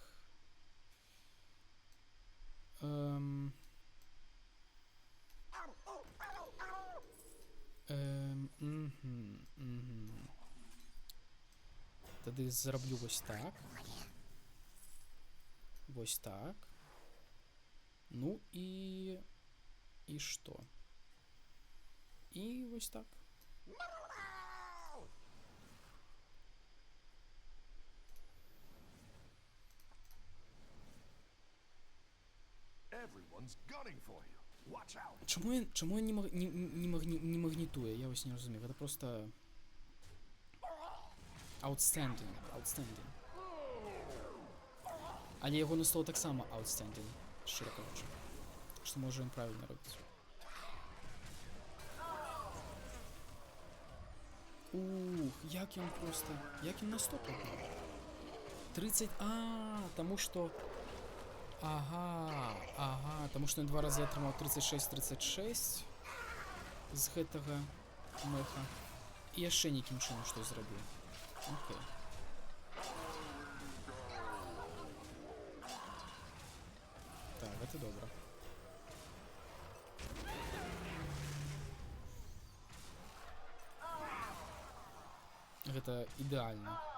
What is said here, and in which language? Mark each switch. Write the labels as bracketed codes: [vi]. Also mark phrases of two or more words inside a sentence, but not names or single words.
[be] Тады зраблю вось так. Вось так. Ну і што? І вось так. [en] Everyone's gunning for you. Watch out. [uk] Чому я не магнітує? Я ось не розумію. Це просто outstanding. Але його не стало так само outstanding, щиро кажучи. Що може він правильно робити. Як він на 100 попав? 30, тому що... Ага, тому що він 2 рази отримав 36 [be] з гэтага меха. І яшчэ нейкім чынам што зрабіў. Окей. Так, гэта добра. Гэта ідэальна.